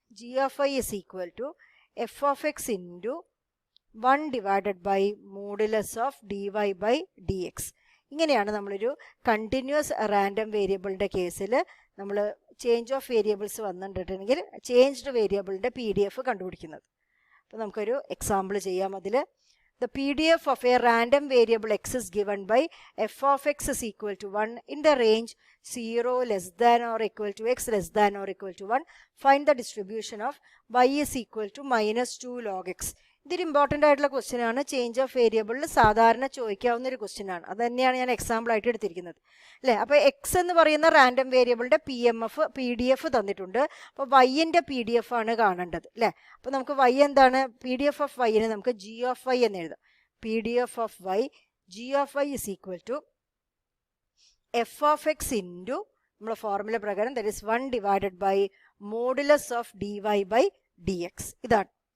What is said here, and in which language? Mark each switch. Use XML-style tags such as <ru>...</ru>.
<en>G of Y is equal to F of X into 1 divided by modulus of dy/dx.</en> <ml>ഇങ്ങനെയാണ് നമ്മളൊരു continuous random വേരിയബിളിൻ്റെ കേസിൽ നമ്മൾ change of variables വന്നിട്ടുണ്ടെങ്കിൽ changed വേരിയബിളിൻ്റെ PDF കണ്ടുപിടിക്കുന്നത്. അപ്പോൾ നമുക്കൊരു എക്സാമ്പിൾ ചെയ്യാം. അതിൽ</ml> <en>the PDF of a random variable x is given by f of x is equal to 1 in the range 0 less than or equal to x less than or equal to 1. Find the distribution of y is equal to -2 log x.</en> <ml>ഇതൊരു important ആയിട്ടുള്ള question ആണ്. Change of വേരിയബിളിൽ സാധാരണ ചോദിക്കാവുന്ന ഒരു question ആണ്. അത് തന്നെയാണ് ഞാൻ എക്സാമ്പിൾ ആയിട്ട് എടുത്തിരിക്കുന്നത് അല്ലേ? അപ്പോൾ എക്സ് എന്ന് പറയുന്ന റാൻഡം വേരിയബിളിൻ്റെ PDF തന്നിട്ടുണ്ട്. അപ്പോൾ വൈൻ്റെ PDF ആണ് കാണേണ്ടത് അല്ലേ? അപ്പോൾ നമുക്ക് വൈ എന്താണ്? PDF ഓഫ് വൈന് നമുക്ക് ജി ഓഫ് വൈ എന്ന് എഴുതാം. PDF of Y,</ml> <en>G of Y is equal to F of X into നമ്മുടെ formula പ്രകാരം that is 1 divided by modulus of dy/dx.</en> <ml>ഇതാണ്.</ml>